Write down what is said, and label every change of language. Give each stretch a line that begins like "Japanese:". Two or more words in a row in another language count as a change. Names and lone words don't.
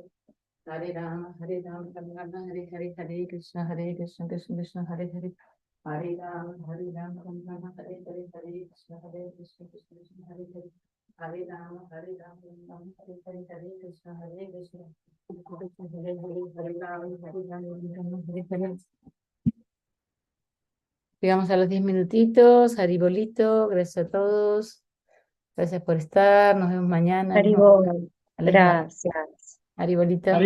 Sanskrit: Hare Rama, Ram Ram, Hare Hare, Hare Krishna, Krishna, Hare Hare. Hare Rama, Ram Ram, Hare Hare, Hare Krishna, Krishna, Hare Hare. Hare Rama, Ram Ram, Hare Hare, Hare Krishna, Krishna, Hare Hare, Hare Rama, Hare Hare.
Spanish: Llegamos a los 10 minutitos. Haribolito, gracias a todos. Gracias por estar. Nos vemos mañana. Haribol, A la misma hora. gracias. Haribolito.